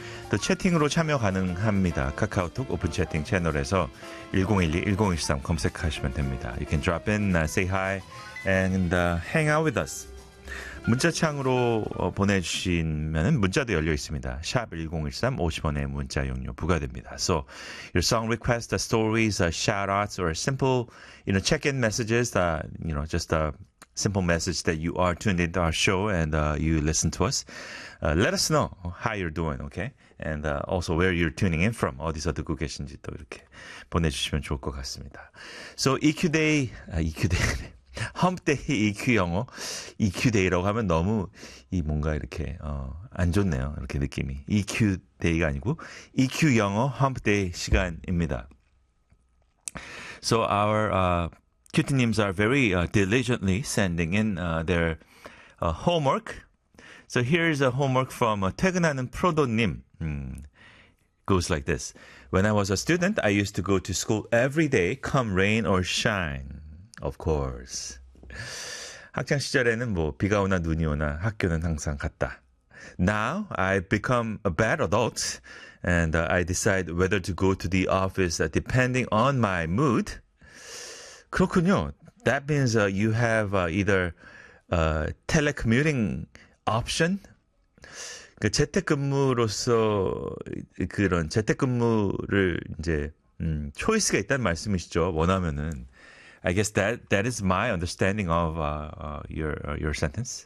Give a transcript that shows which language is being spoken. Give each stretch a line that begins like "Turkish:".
Korean: 또 채팅으로 참여 가능합니다. 카카오톡 오픈 채팅 채널에서 1012-1013 검색하시면 됩니다.
English: You can drop in, say hi, and hang out with us.
Korean: 문자창으로 보내주시면 문자도 열려 있습니다. 샵 1013, 50원의 문자 용료 부과됩니다.
English: So, your song requests, stories, shout-outs, or simple you know, check-in messages, you know, just a simple message that you are tuned into our show and you listen to us. Let us know how you're doing, okay? And also where you're tuning in from,
Korean: 어디서 듣고 계신지 또 이렇게 보내주시면 좋을 것 같습니다.
English: So
Korean: EQ Day, EQ Day, Hump Day EQ 영어, EQ Day라고 하면 너무 이 뭔가 이렇게 안 좋네요. 이렇게 느낌이. EQ Day가 아니고 EQ 영어 Hump Day 시간입니다.
English: So our cutie님s are very diligently sending in their homework. So here's a homework from 퇴근하는 프로도님. Goes like this. When I was a student, I used to go to school every day, come rain or shine. Of course.
Korean: 학창 시절에는 뭐 비가 오나 눈이 오나 학교는 항상 갔다.
English: Now, I've become a bad adult, and I decide whether to go to the office depending on my mood.
Korean: 그렇군요.
English: That means you have either a telecommuting option.
Korean: 그 재택근무로서 그런 재택근무를 이제 초이스가 있다는 말씀이시죠. 원하면은
English: I guess that is my understanding of your sentence.